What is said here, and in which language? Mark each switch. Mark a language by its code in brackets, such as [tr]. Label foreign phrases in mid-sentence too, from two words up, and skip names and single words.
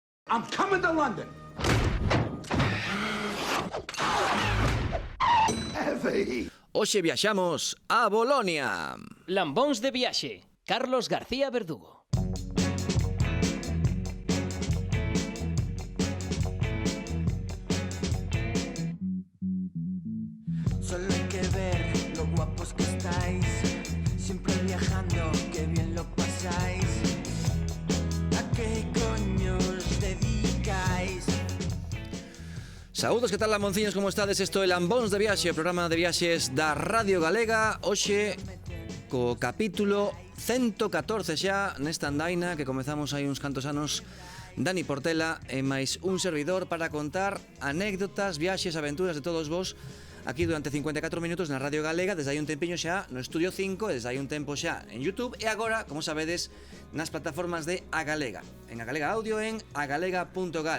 [en] I'm coming to London. [gl] Hoxe viaxamos a Bolonia. Lambóns de viaxe, Carlos García Verdugo. [es] Solo hay que ver lo guapos que estáis, siempre viajando, qué bien lo pasáis. ¿A qué coño os dedicáis? [gl] Saúdos, que tal, lamonciños, como estades? Isto é Lambóns de Viaxe, o programa de viaxes da Radio Galega. Hoxe, co capítulo 114 xa, nesta andaina que comezamos hai uns cantos anos, Dani Portela e máis un servidor para contar anécdotas, viaxes, aventuras de todos vos aquí durante 54 minutos na Radio Galega, desde hai un tempiño xa no Estudio 5, desde hai un tempo xa en YouTube e agora, como sabedes, nas plataformas de A Galega, en A Galega Audio, en agalega.gal.